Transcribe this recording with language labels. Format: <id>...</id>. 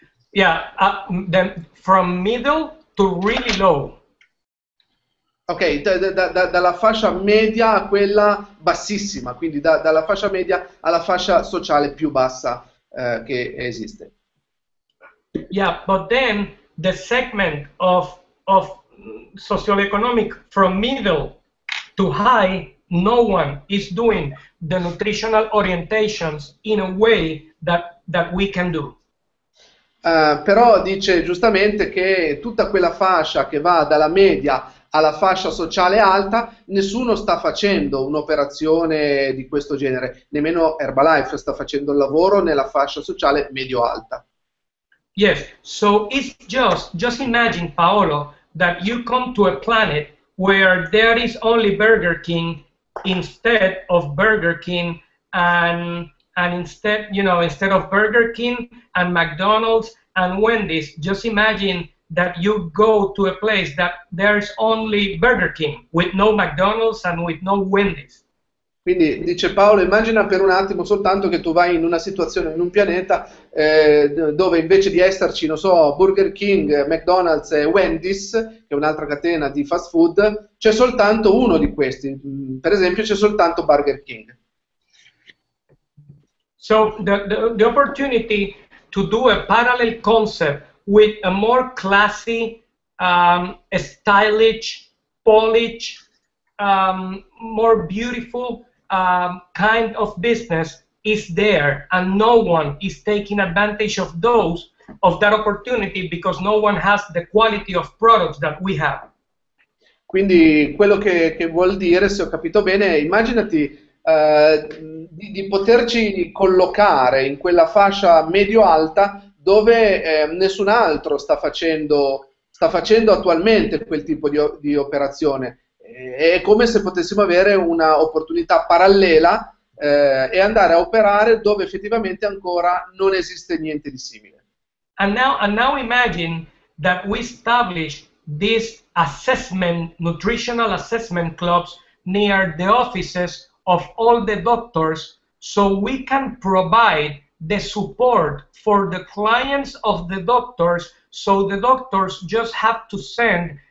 <en>Yeah, from middle to really low.</en> <it>Ok, dalla fascia media a quella bassissima, quindi dalla fascia media alla fascia sociale più bassa che esiste.</it> <en>Yeah, but then the segment of socioeconomic from middle to high, no one is doing the nutritional orientations in a way that we can do.</en> <it>Però dice giustamente che tutta quella fascia che va dalla media alla fascia sociale alta, nessuno sta facendo un'operazione di questo genere, nemmeno Herbalife sta facendo il lavoro nella fascia sociale medio-alta.</it> <en>Yes, so it's just imagine, Paolo, that you come to a planet where there is only Burger King instead of Burger King and instead of Burger King and McDonald's and Wendy's. Just imagine that you go to a place that there's only Burger King with no McDonald's and with no Wendy's.</en> <it>Quindi dice Paolo, immagina per un attimo soltanto che tu vai in una situazione, in un pianeta dove invece di esserci, non so, Burger King, McDonald's e Wendy's, che è un'altra catena di fast food, c'è soltanto uno di questi. Per esempio c'è soltanto Burger King.</it> <en>So the opportunity to do a parallel concept with a more classy, stylish, polished, more beautiful kind of business is there, and no one is taking advantage of that opportunity because no one has the quality of products that we have.</en> <it>Quindi quello che vuol dire, se ho capito bene, immaginati di poterci collocare in quella fascia medio-alta dove nessun altro sta facendo attualmente quel tipo di operazione. È come se potessimo avere una opportunità parallela e andare a operare dove effettivamente ancora non esiste niente di simile.</it> <en>And now imagine that we establish these nutritional assessment clubs near the offices of all the doctors, so we can provide the support for the clients of the doctors, so the doctors just have to send</en>